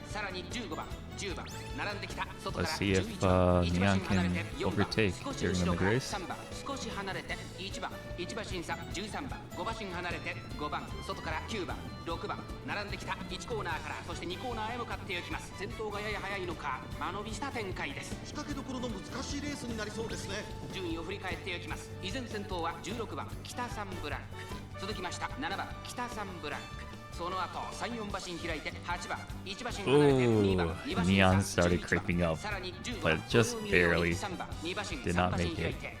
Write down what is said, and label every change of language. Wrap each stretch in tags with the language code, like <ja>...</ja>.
<ja>さらに15番10番並んできた。</ja> <en>Let's see if Neon can overtake during the mid-race.</en> <ja>少し離れて1番1馬審査13番5馬身離れて5番外から9番6番並んできた1コーナーからそして2コーナーへ向かっていきます。先頭がやや速いのか間延びした展開です。仕掛けどころの難しいレースになりそうですね。順位を振り返っていきます。依然先頭は16番北サンブラック、続きました7番北サンブラック、その後3、4馬身開いて8番1馬身離れて2番</ja> <en>Ooh, Neon started creeping up, but just barely did not make it.</en>